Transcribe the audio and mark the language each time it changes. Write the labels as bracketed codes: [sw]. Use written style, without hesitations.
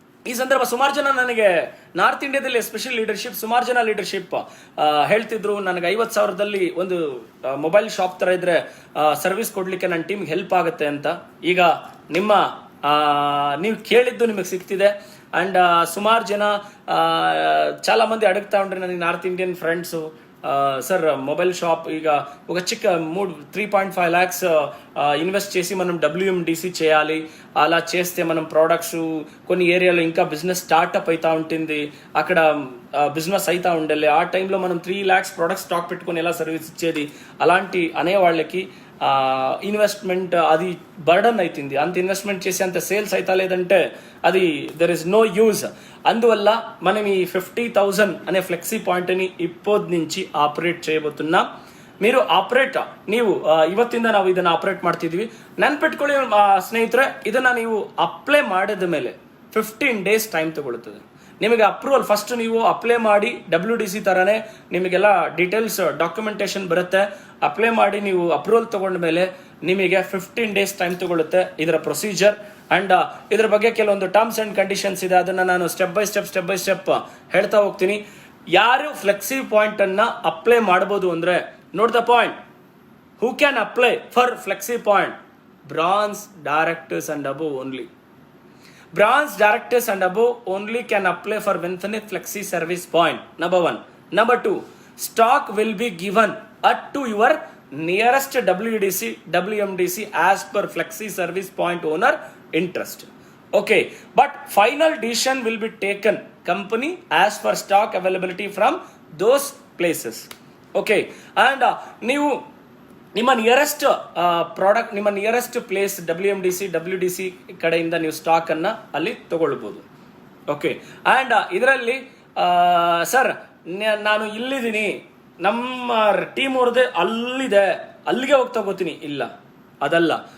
[kn] ಈ ಸಂದರ್ಭ ಸುಮಾರು ಜನ ನನಗೆ ನಾರ್ತ್ ಇಂಡಿಯಾದಲ್ಲಿ ಎಸ್ಪೆಷಲ್ ಲೀಡರ್ಶಿಪ್, ಸುಮಾರು ಜನ ಲೀಡರ್ಶಿಪ್ ಹೇಳ್ತಿದ್ರು, ನನಗೆ 50,000ದಲ್ಲಿ ಒಂದು ಮೊಬೈಲ್ ಶಾಪ್ ತರ ಇದ್ರೆ ಸರ್ವಿಸ್ ಕೊಡ್ಲಿಕ್ಕೆ ನನ್ನ ಟೀಮ್ಗೆ ಹೆಲ್ಪ್ ಆಗುತ್ತೆ ಅಂತ. ಈಗ ನಿಮ್ಮ ನೀವು ಕೇಳಿದ್ದು ನಿಮಗೆ ಸಿಗ್ತಿದೆ. ಅಂಡ್ ಸುಮಾರು ಜನ [te] చాలా మంది అడుగుతా ఉండ్రి [kn] ನನಗೆ [te] north Indian friends, sir mobile shop ఇక ఒక చిక్క 3.5 lakhs ఇన్వెస్ట్ చేసి మనం WMDC చేయాలి. అలా చేస్తే మనం ప్రోడక్ట్స్ కొన్ని ఏరియాలో ఇంకా బిజినెస్ స్టార్ట్అప్ అవుతా ఉంటుంది, అక్కడ బిజినెస్ అవుతా ఉండాలి. ఆ టైంలో మనం 3 lakhs ప్రోడక్ట్ స్టాక్ పెట్టుకొని ఎలా సర్వీస్ ఇచ్చేది, అలాంటి అనే వాళ్ళకి ఇన్వెస్ట్మెంట్ అది బర్డన్ అవుతుంది. అంత ఇన్వెస్ట్మెంట్ చేసి అంత సేల్స్ అవుతా లేదంటే అది దెర్ ఇస్ నో యూజ్. అందువల్ల మనం ఈ 50,000 అనే ఫ్లెక్సీ పాయింట్ని ఇప్పటి నుంచి ఆపరేట్ చేయబోతున్నాం. మీరు [kn] ನೀವು ಇವತ್ತಿಂದ ನಾವು ಇದನ್ನ ಆಪರೇಟ್ ಮಾಡ್ತಿದ್ವಿ. ನೆನ್ಪಿಟ್ಕೊಳ್ಳಿ ಸ್ನೇಹಿತರೆ, ಇದನ್ನ ನೀವು ಅಪ್ಲೈ ಮಾಡಿದ ಮೇಲೆ 15 days ಟೈಮ್ ತಗೊಳ್ಳುತ್ತದೆ. ನಿಮಗೆ ಅಪ್ರೂವಲ್ ಫಸ್ಟ್ ನೀವು ಅಪ್ಲೈ ಮಾಡಿ WDC ತರನೇ ನಿಮಗೆಲ್ಲ ಡೀಟೇಲ್ಸ್ ಡಾಕ್ಯುಮೆಂಟೇಶನ್ ಬರುತ್ತೆ. ಅಪ್ಲೈ ಮಾಡಿ ನೀವು ಅಪ್ರೂವಲ್ ತಗೊಂಡ ಮೇಲೆ ನಿಮಗೆ 15 days ಟೈಮ್ ತಗೊಳ್ಳುತ್ತೆ ಇದರ ಪ್ರೊಸೀಜರ್. ಅಂಡ್ ಇದರ ಬಗ್ಗೆ ಕೆಲವೊಂದು ಟರ್ಮ್ಸ್ ಅಂಡ್ ಕಂಡೀಷನ್ಸ್ ಇದೆ, ಅದನ್ನ ನಾನು ಸ್ಟೆಪ್ ಬೈ ಸ್ಟೆಪ್ ಹೇಳ್ತಾ ಹೋಗ್ತೀನಿ. ಯಾರು ಫ್ಲೆಕ್ಸಿ ಪಾಯಿಂಟ್ ಅನ್ನ ಅಪ್ಲೈ ಮಾಡಬಹುದು ಅಂದ್ರೆ, [en] Note the point, who can apply for flexi point? [kn] Branch directors and above only. [en] Branch directors and above only can apply for Vinfinite Flexi Service Point. Number 1. Number 2. Stock will be given to your nearest WMDC as per Flexi Service Point owner interest. Okay, but final decision will be taken company as per stock availability from those places. [kn] Okay, and ನೀವು ನಿಮ್ಮ nearest product, ನಿಮ್ಮ nearest place WDC ಕಡೆಯಿಂದ ನೀವು stock ಅನ್ನ ಅಲ್ಲಿ ತಗೊಳ್ಬಹುದು. Okay, and ಇದರಲ್ಲಿ sir ನಾನು ಇಲ್ಲಿದ್ದೀನಿ, ನಮ್ಮ ಟೀಮ್ ಅವ್ರದ್ದೇ ಅಲ್ಲಿದೆ, ಅಲ್ಲಿಗೆ ಹೋಗಿ ತಗೋತೀನಿ, ಇಲ್ಲ ಅದಲ್ಲ.